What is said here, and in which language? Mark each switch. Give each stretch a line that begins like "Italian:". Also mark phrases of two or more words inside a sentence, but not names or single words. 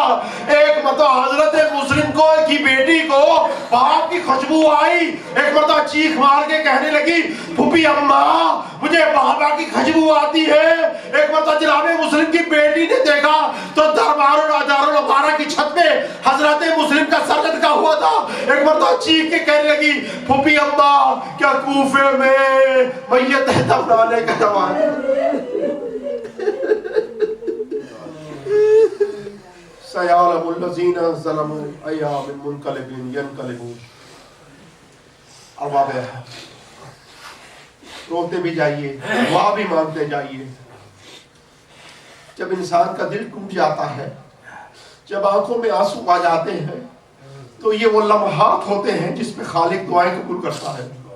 Urdu: ایک مرتبہ حضرت مسلم کو کی بیٹی کو باپ کی خوشبو آئی, ایک مرتبہ چیخ مار کے کہنے لگی پھوپھی اماں مجھے بابا کی خوشبو آتی ہے. ایک مرتبہ جناب مسلم کی بیٹی نے دیکھا تو دارالعمارہ کی چھت پہ حضرت مسلم کا سر لٹکا ہوا تھا. ایک مرتبہ چیخ کے کہنے لگی پھوپھی اماں کیا کوفے میں میت دفنانے کا زمان
Arabic: سیعلم الذین ظلموا ایام منقلبین ینقلبون.
Urdu: ارباب روتے بھی جائیے, دعا بھی مانگتے جائیے. جب انسان کا دل ٹوٹ جاتا ہے, جب آنکھوں میں آنسو آ جاتے ہیں, تو یہ وہ لمحات ہوتے ہیں جس پہ خالق دعائیں قبول کرتا ہے.